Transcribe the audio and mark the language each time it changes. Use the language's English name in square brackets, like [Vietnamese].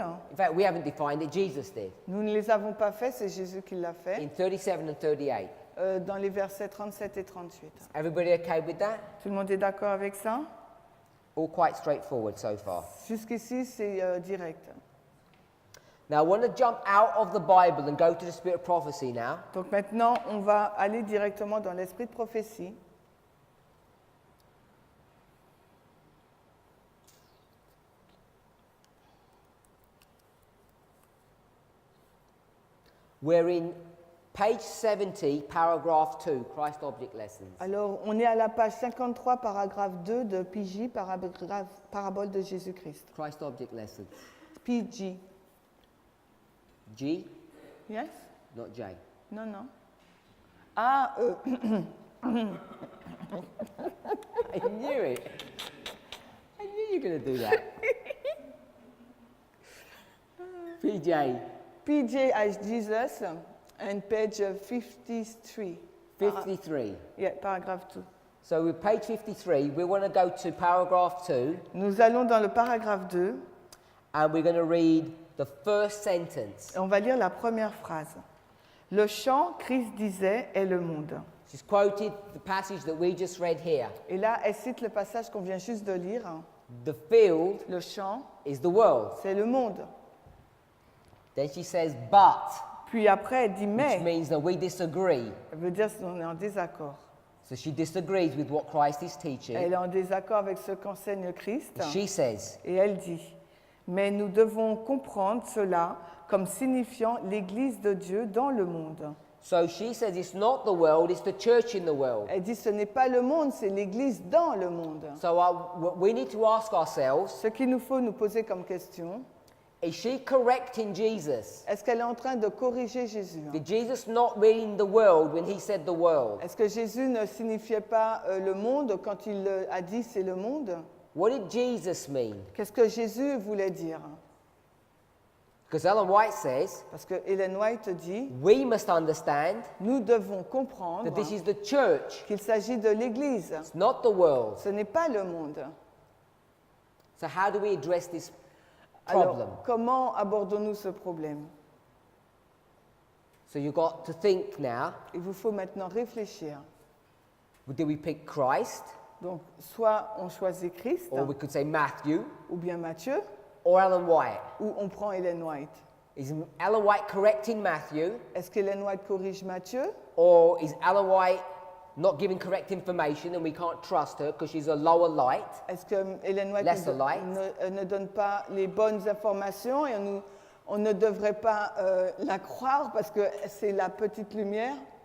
[English] In fact, we haven't defined it, Jesus did. [French] Nous ne les avons pas faits, c'est Jésus qui l'a fait. [English] In 37 and 38. [French] Dans les versets 37 et 38. [English] Everybody okay with that? [French] Tout le monde est d'accord avec ça? [English] All quite straightforward so far. [French] Jusqu'ici, c'est direct. [English] Now I want to jump out of the Bible and go to the spirit of prophecy now. [French] Donc maintenant, on va aller directement dans l'esprit de prophétie. [English] We're in page 70, paragraph 2, Christ Object Lessons. [French] Alors, on est à la page 53, paragraphe 2 de PJ, Parabole de Jésus-Christ. [English] Christ Object Lessons. PG. G, Yes? not J. [French] Non, non. Ah, [English] I knew it. I knew you were going to do that. PJ. PJ as Jesus, And page 53. 53. Yeah, [French] paragraphe 2. [English] So with page 53, we want to go to paragraph 2, [French] Nous allons dans le paragraphe 2 [English] and we're going to read the first sentence. [French] et on va lire la première phrase. Le chant, Christ disait, est le monde. [English] She's quoted the passage that we just read here. [French] Et là, elle cite le passage qu'on vient juste de lire. [English] The field [French] Le chant, [English] is the world. [French] c'est le monde. [English] Then she says, but, [French] Puis après, elle dit [English] which [French] mais. [English] means that we disagree. [French] Elle veut dire qu'on est en désaccord. [English] So she disagrees with what Christ is teaching. [French] Elle est en désaccord avec ce qu'enseigne Christ. [English] She says, [French] Et elle dit, mais nous devons comprendre cela comme signifiant l'Église de Dieu dans le monde. [English] so she says it's not the world, it's the church in the world. [French] Elle dit, ce n'est pas le monde, c'est l'Église dans le monde. [English] So we need to ask ourselves, [French] Ce qu'il nous faut nous poser comme question, [English] is she correcting Jesus? [French] est-ce qu'elle est en train de corriger Jésus? [English] Did Jesus not mean the world when he said the world? [French] Est-ce que Jésus ne signifiait pas le monde quand il a dit c'est le monde? [English] What did Jesus mean? [French] Qu'est-ce que Jésus voulait dire? [English] Because Ellen White says, [French] Parce que Ellen White dit, [English] we must understand [French] nous devons comprendre [English] that this is the church, [French] qu'il s'agit de l'Église. [English] it's not the world. [French] Ce n'est pas le monde. [English] So how do we address this problem? [French] Alors, comment abordons-nous ce problème? [English] So you've got to think now, [French] Il vous faut maintenant réfléchir. [English] do we pick Christ, [French] Donc, soit on choisit Christ, [English] or we could say Matthew, [French] ou bien Matthieu, [English] or Ellen White? [French] ou on prend Ellen White. [English] Is Ellen White correcting Matthew, [French] Est-ce qu'Ellen White corrige Matthieu? [English] or is Ellen White not giving correct information and we can't trust her because she's a lower light? [French] Est-ce que Ellen White [English] Lesser light. [French] ne donne pas les bonnes informations et on ne devrait pas la croire parce que c'est la petite lumière?